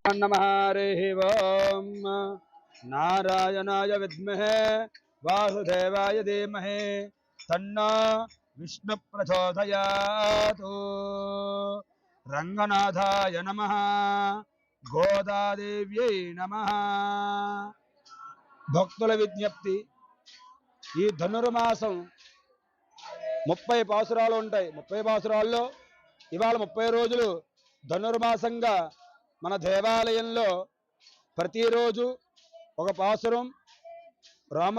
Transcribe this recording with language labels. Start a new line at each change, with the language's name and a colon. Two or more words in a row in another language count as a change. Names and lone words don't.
Sanskrit: नमः हरिः ओम नारायणाय विद्महे वासुदेवाय धीमहि तन्नो विष्णु प्रचोदयात् रंगनाथाय नमः गोदादेव्यै नमः
Telugu: భక్తుల విజ్ఞప్తి ఈ ధనుర్మాసం 30 పాసురాలు ఉంటాయి 30 పాసురాల్లో ఇవాళ 30 రోజులు ధనుర్మాసంగా మన దేవాలయంలో ప్రతిరోజు ఒక పాసురం రాముడి